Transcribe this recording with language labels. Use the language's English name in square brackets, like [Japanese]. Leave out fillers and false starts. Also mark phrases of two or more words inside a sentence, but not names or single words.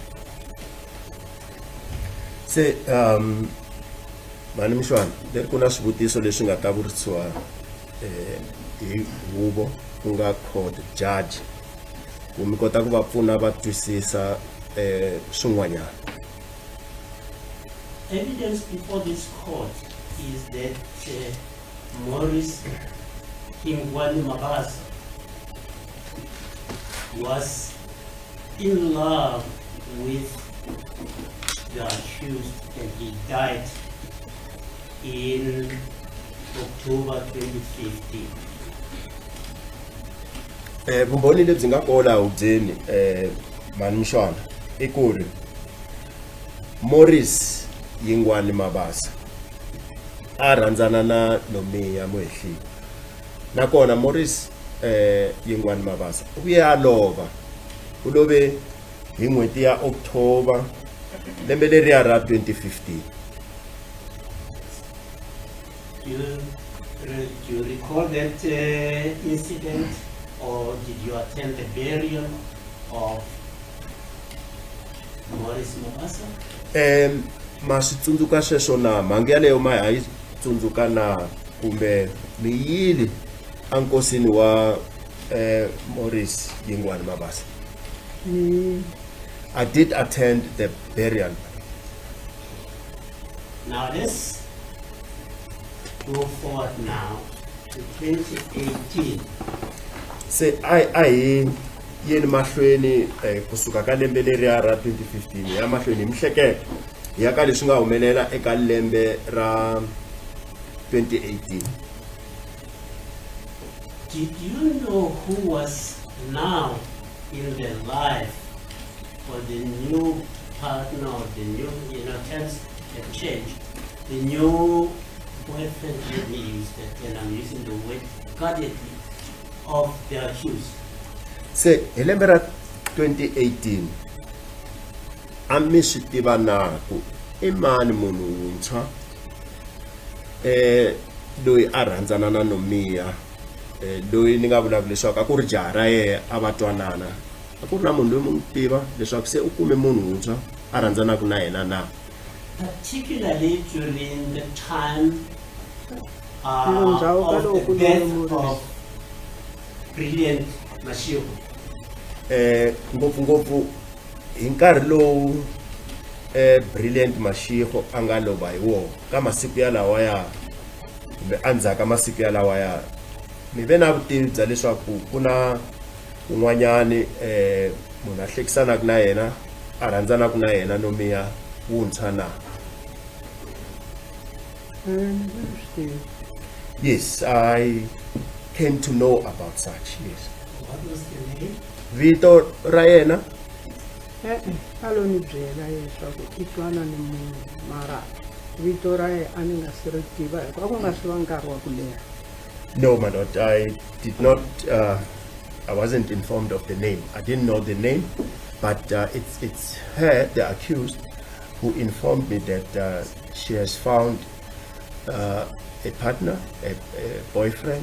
[Tsonga] Se mani Mshwana, leri ku na swivutiso leswi nga ta vurisiwa hi huvo ku nga [English] court judge [Tsonga] ku mi kota ku va pfuna va twisisa swin'wanyana. [English] Evidence before this court is that Morris Kingwani Mabasa was in love with the accused and he died in October 2015. [Tsonga] Vumbhoni lebyi nga kona hubyeni mani Mshwana i ku ri Morris Yingwani Mabasa a rhandzana na Nomia Moehlile nakona Morris Yingwani Mabasa u vuye a lova u love hi n'hweti ya October lembe leriya ra 2015. [English] Do you recall that incident, or did you attend the burial of Morris Mabasa? [Tsonga] Ma swi tsundzuka sweswo na mhangu yaleyo ma ha yi tsundzuka na kumbe mi yile enkosini wa Morris Yingwani Mabasa? [English] I did attend the burial. Now let's go forward now to 2018. [Tsonga] Se I yeni mahlweni kusuka ka lembe leriya ra 2015 ya mahlweni mihleketo ya ka leswi nga humelela eka lembe ra 2018. [English] Did you know who was now in the life or the new partner or the new, terms have changed? The new boyfriend, let me use that, and I'm using the word guardedly, of the accused. [Tsonga] Se hi lembe ra 2018 a mi swi tiva na ku i mani munhu wuntshwa loyi a rhandzana na Nomia, loyi ni nga vulavula leswaku a ku ri jaha ra yena a va twanana, a ku ri na munhu loyi mu n'wi tiva leswaku se u kume munhu wuntshwa a rhandzanaka na yena na? [English] Particularly during the time [Tsonga] Ndhawu ka [English] of [Tsonga] loko [English] the [Tsonga] ku [English] death [Tsonga] lomoriwa. [English] of brilliant Mashiro. [Tsonga] Ngopfungopfu hi nkarhi lowu Brilliant Mashiro a nga lova hi wona ka masiku ya lawaya kumbe andzhaka masiku ya lawaya mi ve na vutivi bya leswaku ku na un'wanyani munhu a hlekisanaka na yena a rhandzanaka na yena Nomia wuntshwa na? [English] Yes, I came to know about such. Yes. What was the name? [Tsonga] Vito ra yena a lo ni byela leswaku i twana ni munhu mara vito ra yena a ni nga si ri tiva hikuva a ku nga swi va nkarhi wa ku leha. [English] No, my lord, I did not, I wasn't informed of the name. I didn't know the name, but it's her, the accused, who informed me that she has found a partner, a boyfriend.